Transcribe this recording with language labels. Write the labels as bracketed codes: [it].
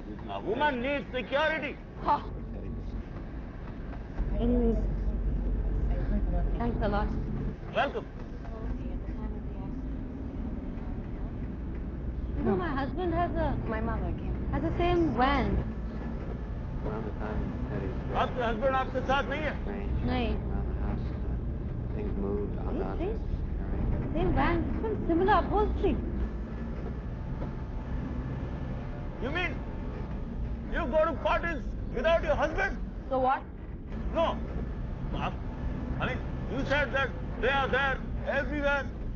[en] A woman needs security. Huh. Anyways, thanks a lot. Welcome. You know, my husband has the same van. [hi] आपके husband आपके साथ नहीं है? नहीं. [en] Same van, similar upholstery. You mean you go to parties without your husband? So what? No. I mean, you said that they are there everywhere.